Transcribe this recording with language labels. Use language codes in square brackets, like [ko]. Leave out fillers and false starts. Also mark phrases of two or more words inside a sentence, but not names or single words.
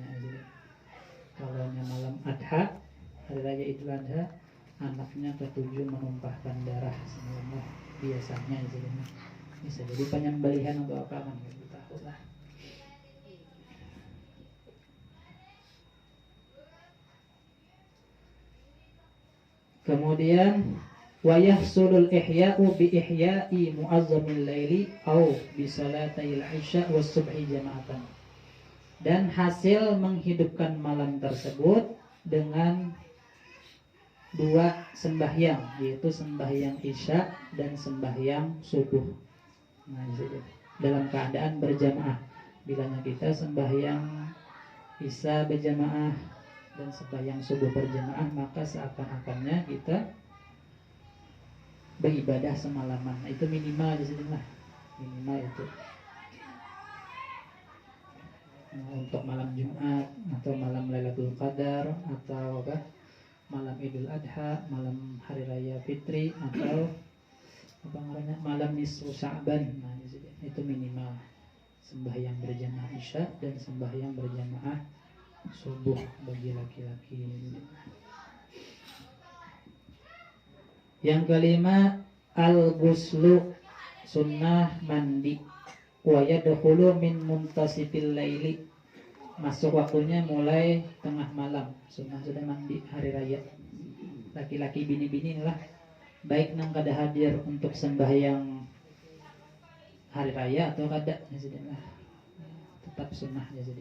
[id] Kalau malam Adha, hari raya Idul Adha, anaknya ketujuh menumpahkan darah semalam biasanya. Bisa jadi penyembelihan untuk apa kan kita tahu lah. [ar] Kemudian ويحصل الإحياء بإحياء معظم الليل أو بصلاتي العشاء والصبح جماعة. [id] Dan hasil menghidupkan malam tersebut dengan 2 sembahyang, yaitu sembahyang isya dan sembahyang subuh. Nah, dalam keadaan berjamaah. Bilanya kita sembahyang isya berjamaah dan sembahyang subuh berjamaah, maka seakan-akannya kita beribadah semalaman. Itu minimal di sini lah, minimal itu. untuk malam Jumat atau malam Lailatul Qadar atau apa malam Idul Adha, malam Hari Raya Fitri atau apa namanya malam nisfu Sya'ban. Nah, itu minimal sembahyang berjamaah Isya dan sembahyang berjamaah subuh bagi laki-laki. Yang kelima, al-ghuslu, sunnah mandi. [ar] ويدخل من منتصف الليل, [id] masuk waktunya mulai tengah malam. [bjn] Sunnah sudah mandi hari raya. Laki-laki bini-bini lah baik nang kada hadir untuk sembahyang hari raya atau kada ya sudah tetap sunnah ya sudah.